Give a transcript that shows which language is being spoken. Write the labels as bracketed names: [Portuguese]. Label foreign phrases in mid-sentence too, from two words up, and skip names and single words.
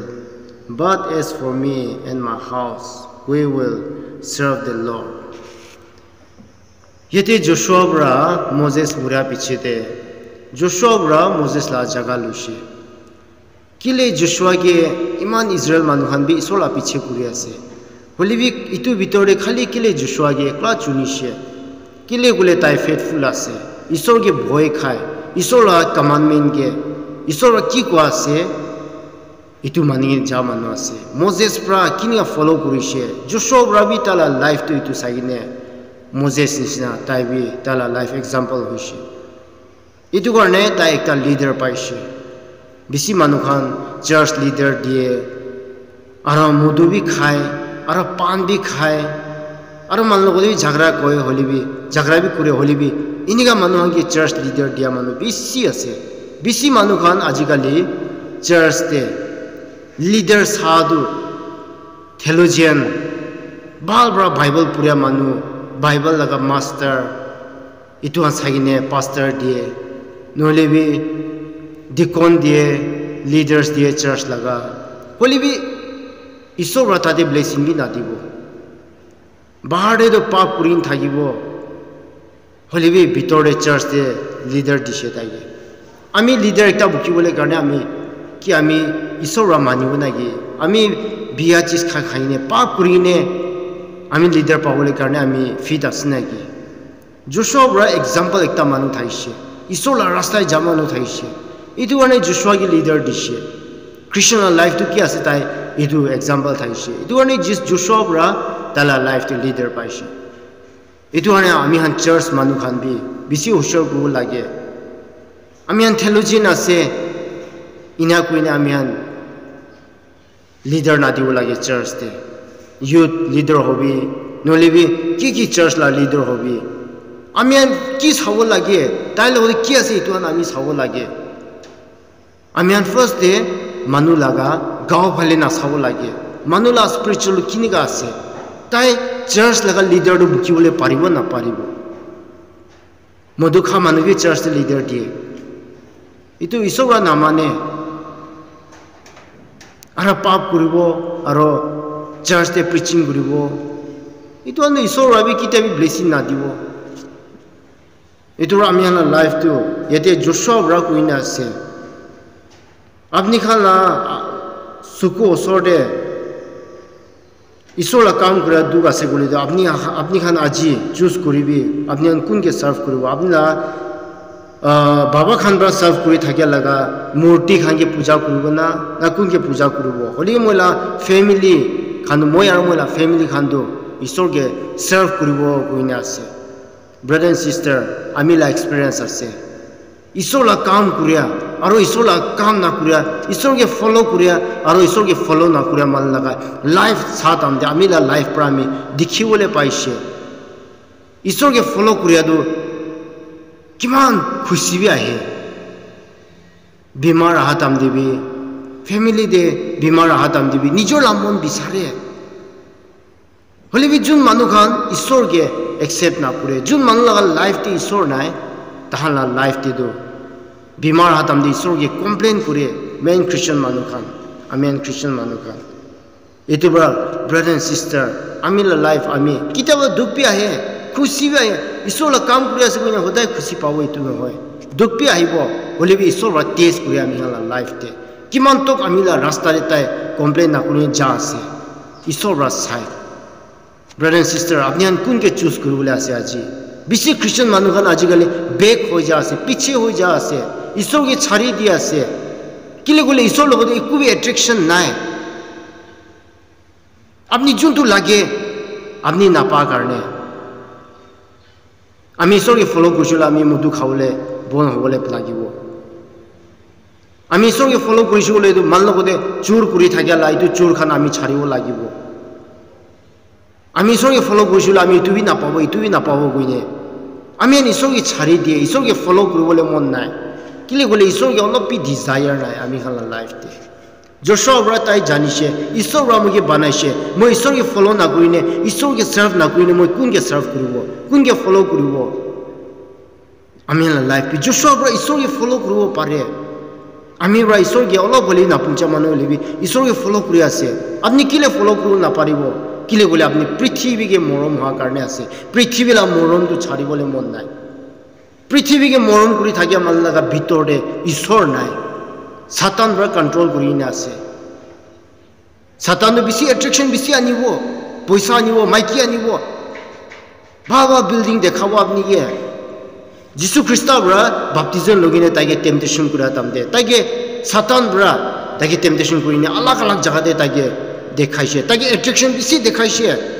[English] But as for me and my house, we will serve the Lord. [Naga Pidgin] Yete Joshua bra Moses mura pichete. Joshua bra Moses la jaga lushe. Kile Joshua ke iman Israel manuhan bi isola piche kuri ase. Holibi itu bitore khali kile Joshua ke ekla chunishe. Kile gule tai faithful ase. Isor ke bhoy khai. Isola commandment ke Isor ki ko ase itu mani ja manu ase Moses pra kinia follow kurishe Joshua bra bi tala life to itu sagine Moses nisna tai bi tala life example hoishe itu karne ta ekta leader paishe bisi manu khan [English] church leader [Naga Pidgin] die ara mudu bi khai ara pan bi khai ara manlo goli jhagra koy holibi jhagra bi kure holibi iniga manu hangi [English] church leader [Naga Pidgin] dia manu bisi ase bisi manu khan ajikali church te leader sadhu theologian balbra bible pura manu bible laga master itu asagine pastor die nolebi deacon die leaders die church laga holibi isorata de blessing bi nadibo bahare do pap purin thagibo holibi bitore church de leader dishe taige ami leader ekta buki bole karne ami ki ami isora manibo nagi ami biya chis kha khaine pa kurine ami leader pa bole karne ami fit asnagi Joshua bra example ekta manu thaishe isola rasta jamanu thaishe itu ane Joshua ki leader dishe [English] Christian life [Naga Pidgin] to ki ase tai itu example thaishe itu ane jis Joshua bra tala life to leader paishe itu ane ami han church manu khan bi bisi hoshor bu lage Amian theologian ase ina kuina amian leader na diu lage church te [English] youth leader [Naga Pidgin] hobi nolebi ki church la leader hobi amian ki sawo lage tai lo ki ase itu ami sawo lage Amihan [English] first day [Naga Pidgin] manu laga gao phale na sabo lage manu la spiritual kini ga ase tai church laga leader do buki bole paribo na paribo modukha manu ge [English] church leader [Naga Pidgin] die itu isora namane ara pap kuribo aro church te preaching kuribo itu ane isora bi kitabi blessing na dibo itu amihan life to yete joshua bra kuina ase apni khala suko sorde isola kam kura duga se gole apni khan aji choose koribi apni an kun ke serve koribo apni la baba khan bra serve kori thakya laga murti khan ke puja koribo na kun ke puja koribo holi mola family khan moyar mola family khan do isor ke serve koribo koina ase [English] brother and sister [Naga Pidgin] amila experience ase isola kam kuria aro isola kam na kuria isor ke follow kuria aro isor ke follow na kuria man laga life sath amde amila life prami dikhiwole paise isor ke follow kuria do kiman khushi bi ahe bimar hatam debi family de bimar hatam debi nijor lamon bisare holi bi jun manu khan isor ke accept na kure jun manu laga life te isor nai tahala life te do bimar hatam de isor ke complain kure main Christian manu khan amen Christian manu khan etu bra [English] brother and sister [Naga Pidgin] amila life ami kitaba dukpi ahe khushi bi ahe isor la kam kure ase koina hodai khushi pawo etu no hoy dukpi ahibo hole bi isor ra taste kure ami hala life te kiman tok amila rasta re tai complain na kure ja ase isor ra sai [English] brother and sister [Naga Pidgin] apni an kun ke choose koribole ase aji bisi Christian manu khan ajikali back ho ja ase piche ho ja ase isor ke chhari dia ase kile gole isor logo ekku bi attraction nai apni juntu lage apni napa karne ami isor ke follow korchula ami mudu khawle bon hobole lagibo ami isor ke follow korchule to man logo de chur kuri thakya lai to chur khan ami chharibo lagibo ami isor ke follow korchula ami tu bi na pabo koine ami ani isor ke chhari die isor ke follow koribole mon nai kile gole isor ke olop bi desire nai ami khala life te joshua bra tai janishe isor ra mo ke banaise mo isor ke follow na koine isor ke serve na koine mo kun ke serve koribo kun ke follow koribo ami la life bi joshua bra isor ke follow koribo pare ami ra isor ke olop boli na puncha manu lebi isor ke follow kori ase apni kile follow koro na paribo kile gole apni prithvi ke morom ha karne ase prithvi la morom to chhari bole mon nai prithvi ke morom kuri thakya man laga bitor de isor nai satan bra control kuri na ase satan no bisi attraction bisi anibo poisa anibo maiki anibo baba building dekhawo apni ke jisu christa bra baptism logine tage temptation kura tamde tage satan bra tage temptation kuri ne alag alag jaga de tage dekhaise tage attraction bisi dekhaise